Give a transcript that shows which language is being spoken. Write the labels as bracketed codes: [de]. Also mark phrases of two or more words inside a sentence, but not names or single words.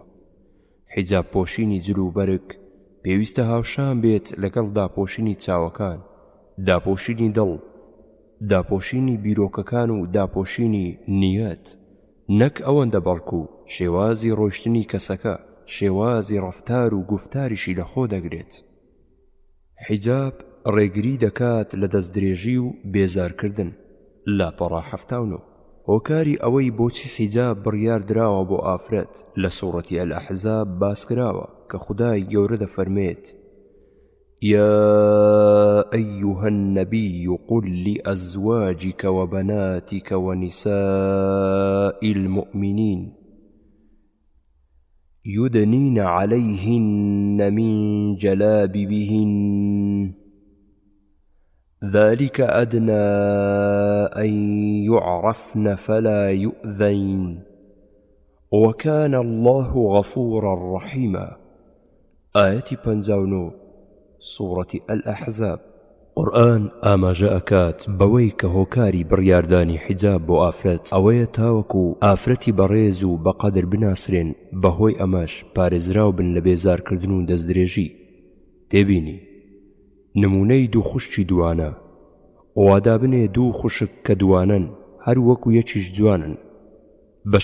[ckb] حیجاب پۆشینی جلو و بەرگ پێویستە هاوشان بێت لەگەڵ داپۆشینی چاوەکان، داپۆشینی دڵ، داپۆشینی بیرۆکەکان و داپۆشینی نیەت، نەک ئەوەندە بەڵکو شێوازی ڕۆیشتنی کەسەکە شێوازی ڕەفتار و گفتاریشی لەخۆ دەگرێت. حیجاب ڕێگری دەکات لە دەستدرێژی و بێزارکردن. لاپەڕا 79 هۆکاری ئەوەی بۆچی حیجاب بڕیار دراوە بۆ ئافرەت لە سوورەتی ئەلئەحزاب باس کراوە کە خودای گەورە دەفەرمێت: [ar] يا أيها النبي قل لأزواجك وبناتك ونساء المؤمنين يدنين عليهن من جلابيبهن ذلك أدنى أن يعرفن فلا يؤذين وكان الله غفورا رحيما. آية 59 سورة الأحزاب. [ckb] قورآن ئاماژە ئەکات بەوەی کە هۆکاری بڕیاردانی حیجاب بۆ ئافرەت ئەوەیە تاوەکو ئافرەتی بەڕێز و بەقەدر بناسرێن، بەهۆی ئەمەش پارێزراو بن لە بێزارکردن و دەستدرێژی. تێبینی نمونەی دوو خوشکی دوانە، وادا بنێ دوو خوشک کە دوانن هەر وەکو یەکیش جوانن، بە